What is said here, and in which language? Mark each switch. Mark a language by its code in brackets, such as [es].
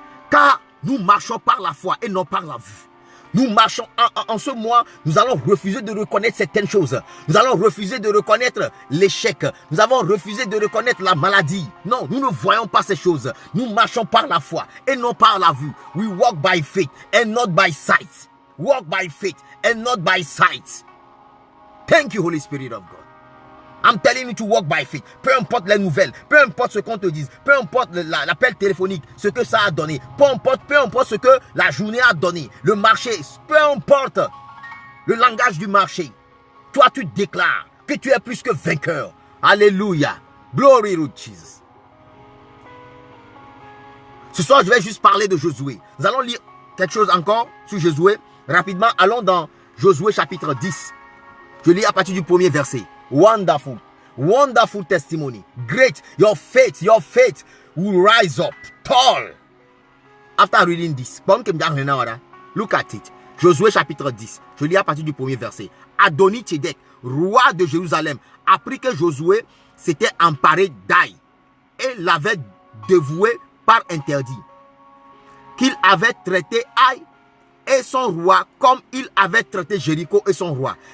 [fr] Car nous marchons par la foi et non par la vue. Nous marchons en ce mois, nous allons refuser de reconnaître certaines choses. Nous allons refuser de reconnaître l'échec. Nous avons refusé de reconnaître la maladie. Non, nous ne voyons pas ces choses. Nous marchons par la foi et non par la vue. [en] We walk by faith and not by sight. Walk by faith and not by sight. Thank you, Holy Spirit of God. I'm telling you to walk by faith. [fr] Peu importe les nouvelles, peu importe ce qu'on te dise, peu importe l'appel téléphonique, ce que ça a donné, peu importe ce que la journée a donné, le marché, peu importe le langage du marché. Toi, tu déclares que tu es plus que vainqueur. Alléluia. [en] Glory to Jesus. [fr] Ce soir, je vais juste parler de Josué. Nous allons lire quelque chose encore sur Josué. Rapidement, allons dans Josué chapitre 10. Je lis à partir du premier verset. [en] Wonderful, wonderful testimony. Great, your faith will rise up tall. After reading this, look at it. [fr] Josué chapitre 10. Je lis à partir du premier verset. Adoni-Tsédek, roi de Jérusalem, apprit que Josué s'était emparé d'Aï et l'avait dévoué par interdit. Qu'il avait traité Aï et son roi comme il avait traité Jéricho et son roi.